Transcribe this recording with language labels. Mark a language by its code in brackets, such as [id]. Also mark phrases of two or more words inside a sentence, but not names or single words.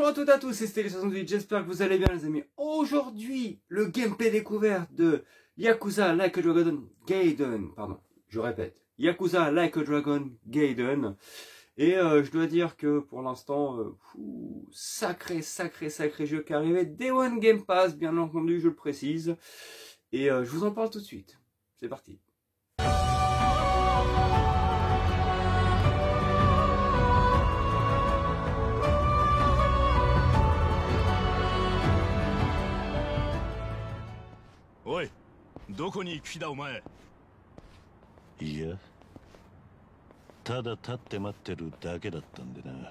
[fr] Bonjour à toutes et à tous, c'est Stélé68, j'espère que vous allez bien les amis. Aujourd'hui, le gameplay découverte de Yakuza Like a Dragon Gaiden, pardon, je répète, Yakuza Like a Dragon Gaiden. Et je dois dire que pour l'instant, sacré jeu qui est arrivé, [en] Day One Game Pass, [fr] bien entendu, je le précise. Et je vous en parle tout de suite. C'est parti. [ja] Oi, どこに行く気だお前。いや、ただ立って待ってるだけだったんでな。